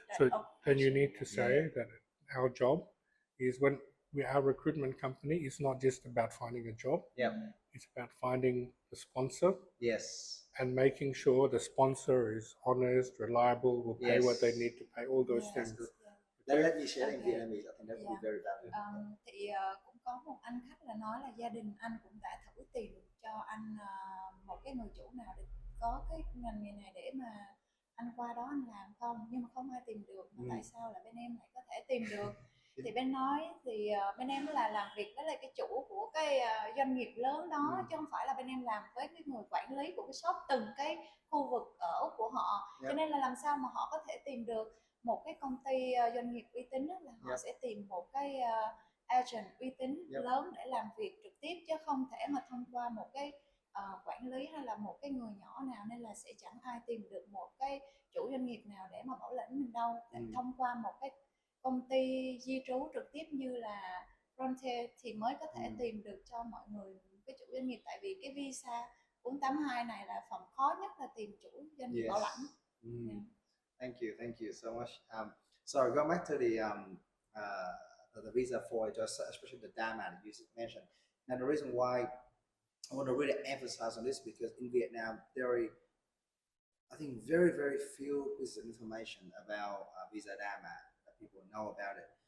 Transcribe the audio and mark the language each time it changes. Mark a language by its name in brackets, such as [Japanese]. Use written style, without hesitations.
[English] So then you need to say that our job is our recruitment company is not just about finding a job. It's about finding the sponsor. Yes. And making sure the sponsor is honest, reliable, will pay what they need to pay, all those things. Let me share in Vietnamese. I think that would be very valuable. [Vietnamese] Cũng có một anh khách là nói là gia đình anh cũng đã thử tìm cho anh một cái người chủ nào để có cái ngành nghề này để mà anh qua đó anh làm không, nhưng mà không ai tìm được. Mà tại sao là bên em lại có thể tìm được? Thì bên em là làm việc với lại cái chủ của cái doanh nghiệp lớn đó, chứ không phải là bên em làm với cái người quản lý của cái shop từng cái khu vực ở Úc của họ. Cho nên là làm sao mà họ có thể tìm được một cái công ty doanh nghiệp uy tín, là họ sẽ tìm một cái agent uy tín lớn để làm việc trực tiếp, chứ không thể mà thông qua một cái quản lý hay là một cái người nhỏ nào, nên là sẽ chẳng ai tìm được một cái chủ doanh nghiệp nào để mà bảo lãnh mình đâu. Để thông qua một cái công ty di trú trực tiếp như là Frontier thì mới có thể tìm được cho mọi người cái chủ doanh nghiệp, tại vì cái visa 482 này là phần khó nhất là tìm chủ doanh nghiệp bảo lãnh. [English] Thank you so much. Sorry, going back to the visa for it, especially the DAMA that you mentioned. Now, the reason why I want to really emphasize on this because in Vietnam, I think very few pieces of information about visa DAMA that people know about it.